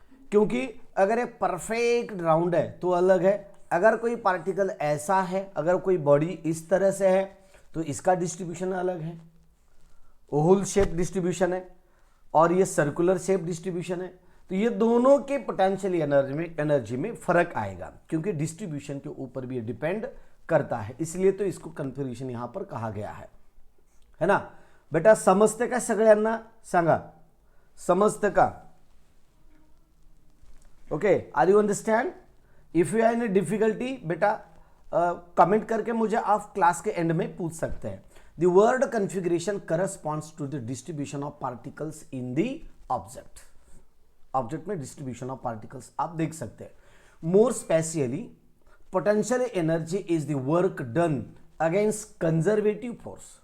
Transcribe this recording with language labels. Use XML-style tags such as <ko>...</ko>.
<hi>क्योंकि अगर ये परफेक्ट राउंड है तो अलग है, अगर कोई पार्टिकल ऐसा है, अगर कोई बॉडी इस तरह से है तो इसका डिस्ट्रीब्यूशन अलग है, ओवल शेप डिस्ट्रीब्यूशन है, और ये सर्कुलर शेप डिस्ट्रीब्यूशन है। तो ये दोनों के पोटेंशियल एनर्जी में फर्क आएगा क्योंकि डिस्ट्रीब्यूशन के ऊपर भी डिपेंड करता है। इसलिए तो इसको कन्फिगरेशन यहां पर कहा गया है ना बेटा।</hi> <mr>समजते का सगळ्यांना सांगा, समजते का?</mr> <en>Okay, are you understand? If you are in difficulty</en> <hi>बेटा कमेंट करके मुझे आप क्लास के एंड में पूछ सकते हैं।</hi> <en>The word configuration corresponds to the distribution of particles in the object.</en> <hi>Object में डिस्ट्रीब्यूशन ऑफ पार्टिकल्स आप देख सकते हैं।</hi> <en>More specially potential energy is the work done against conservative force.</en>